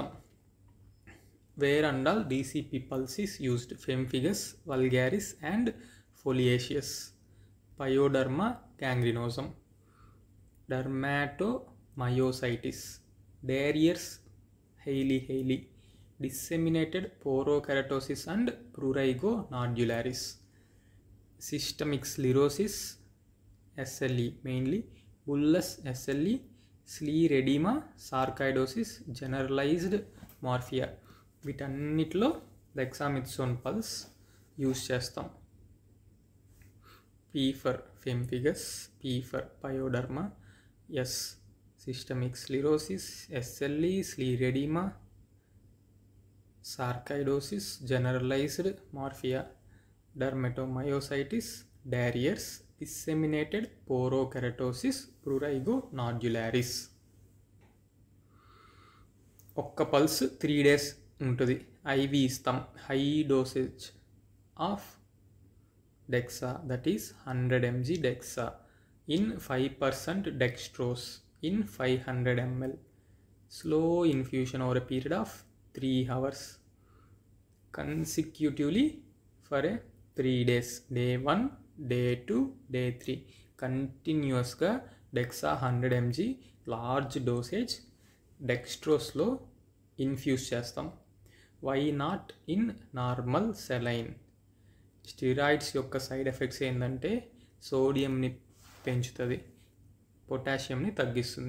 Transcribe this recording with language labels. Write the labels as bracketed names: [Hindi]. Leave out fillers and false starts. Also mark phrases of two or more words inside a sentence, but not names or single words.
[English] where and all DCP pulse is used pemphigus vulgaris and foliaceus, pyoderma gangrenosum, dermatomyositis, Darier's Hailey, disseminated porokeratosis and prurigo nodularis, systemic sclerosis SLE mainly, bullous SLE, scleroderma, sarcoidosis, generalized morphia. [Telugu] వీటన్నిటిలో డెక్సామెథసోన్ [English] pulse use [Telugu] చేస్తాం. [English] P for pemphigus, P for pyoderma, S systemic sclerosis, SLE, scleroderma, sarcoidosis, generalized morphia, dermatomyositis, Darier's, disseminated porokeratosis, prurigo nodularis. [Telugu] ఒక్క పల్స్ 3 days ఉంటుంది. [English] IV ఇస్తాం. high dosage of dexa, that is 100 mg dexa in 5% dextrose in 500 ml. slow infusion over a period of 3 hours consecutively for a 3 days. Day 1, Day 2, Day 3 [Telugu] కంటిన్యూస్గా డెక్సా 100 mg [English] large dosage [Telugu] డెక్స్ట్రోస్లో ఇన్ఫ్యూజ్ చేస్తాం. [English] why not in normal saline? [Telugu] స్టిరాయిడ్స్ యొక్క [English] side effects [Telugu] ఏంటంటే సోడియంని పెంచుతుంది, పొటాషియంని తగ్గిస్తుంది.